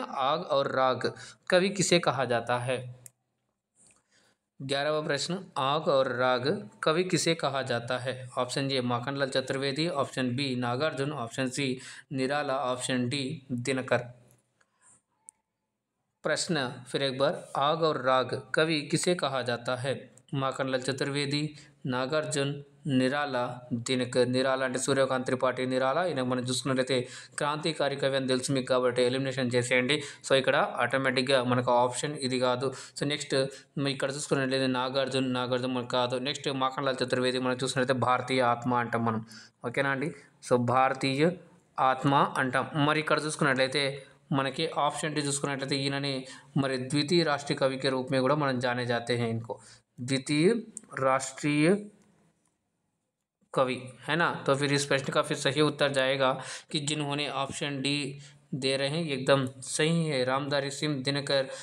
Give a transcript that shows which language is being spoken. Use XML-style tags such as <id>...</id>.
<hi>आग और राग कवि किसे कहा जाता है. 11वां प्रश्न, आग और राग कवि किसे कहा जाता है. Option A Makhanlal Chaturvedi, option B Nagarjuna, option C Nirala, option D Dinkar. प्रश्न फिर एक बार, आग और राग कवि किसे कहा जाता है. माखनलाल चतुर्वेदी, నాగార్జున్, నిరాల, దినకర్.</hi> <te>నిరాల అంటే సూర్యకాంత్ త్రిపాఠి నిరాల. ఈయన మనం చూసుకున్నట్లయితే క్రాంతికారి కవి అని తెలుసు మీకు కాబట్టి ఎలిమినేషన్ చేసేయండి. సో ఇక్కడ ఆటోమేటిక్గా మనకు ఆప్షన్ ఇది కాదు. సో నెక్స్ట్ ఇక్కడ చూసుకున్నట్లయితే నాగార్జున్, నాగార్జున్ మనకు కాదు. నెక్స్ట్ మాఖన్లాల్ చతుర్వేది మనం చూసుకున్నట్లయితే భారతీయ ఆత్మ అంటాం మనం. ఓకేనా అండి. సో భారతీయ ఆత్మ అంటాం. మరి ఇక్కడ చూసుకున్నట్లయితే మనకి ऑप्शन डी చూసుకున్నట్లయితే ఈయనని మరి</te> <hi>द्वितीय राष्ट्रीय कवि के रूप में</hi> <te>కూడా మనం</te> <hi>जाने जाते हैं इनको, द्वितीय राष्ट्रीय कवि है ना. तो फिर इस प्रश्न का फिर सही उत्तर जाएगा कि जिन्होंने ऑप्शन डी दे रहे हैं एकदम सही है, रामधारी सिंह दिनकर.</hi>